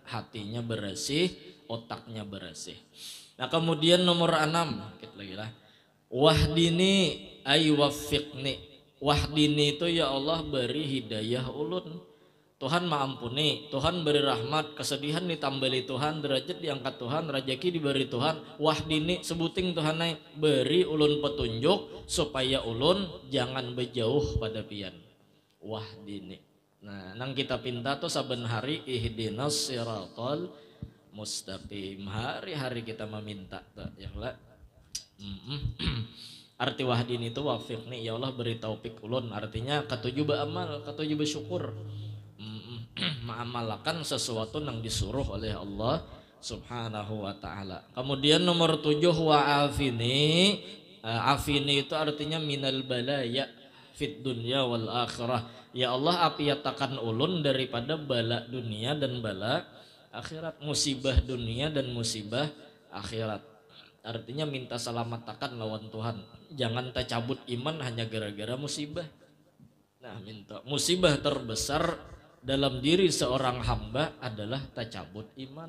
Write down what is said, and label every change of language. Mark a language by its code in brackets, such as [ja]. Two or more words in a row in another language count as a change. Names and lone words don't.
[bjn] hatinya bersih otaknya bersih nah kemudian nomor 6 kita lagi lah [ar] واهدني أي وفقني واهدني [bjn] itu [ar] يا الله [bjn] beri hidayah ulun Tuhan maampuni, Tuhan beri rahmat, kesedihan ditambali Tuhan, derajat diangkat Tuhan, rezeki diberi Tuhan, wahdini sebuting Tuhan naik, beri ulun petunjuk supaya ulun jangan berjauh pada pian. Wahdini. Nah, nang kita pinta tuh saben hari [ar] اهدنا الصراط المستقيم. [bjn] Hari-hari kita meminta tuh, [ar] يا الله. [bjn] Arti wahdini itu wafiqni, [ar] يا الله [bjn] beri taufik ulun, artinya ketujuh beramal, ketujuh bersyukur. Mengamalkan sesuatu yang disuruh oleh Allah [ar] سبحانه وتعالى. [bjn] Kemudian nomor 7 [ar] وعافني. [bjn] Afini itu artinya [ar] من البلايا في الدنيا والآخرة. يا الله [bjn] apiatakan ulun daripada bala dunia dan bala akhirat, musibah dunia dan musibah akhirat. Artinya minta selamatkan lawan Tuhan. Jangan tercabut iman hanya gara-gara musibah. Nah, minta musibah terbesar dalam diri seorang hamba adalah tercabut iman.